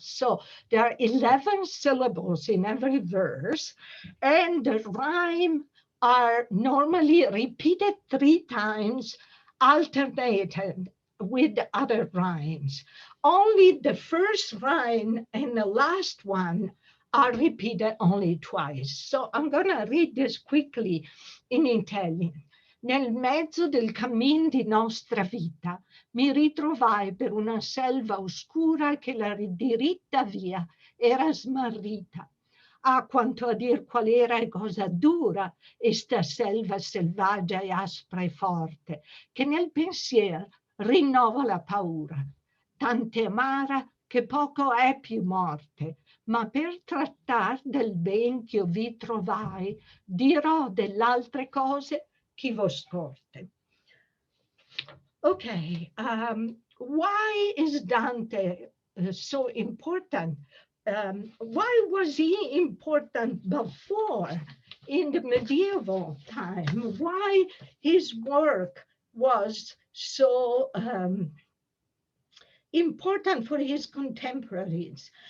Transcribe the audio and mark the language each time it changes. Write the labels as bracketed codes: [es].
[en] So there are 11 syllables in every verse, and the rhyme are normally repeated 3 times, alternated with other rhymes. Only the first rhyme and the last one are repeated only twice. So I'm going to read this quickly in Italian. [it] Nel mezzo del cammin di nostra vita mi ritrovai per una selva oscura che la diritta via era smarrita. Ah, quanto a dir qual era e cosa dura esta selva selvaggia e aspra e forte, che nel pensier rinnova la paura, tante amara che poco è più morte, ma per trattar del ben che io vi trovai, dirò dell'altre cose chi vo scorte. [en] Okay, why is Dante so important? Why was he important before in the medieval time? Why his work was so important for his contemporaries?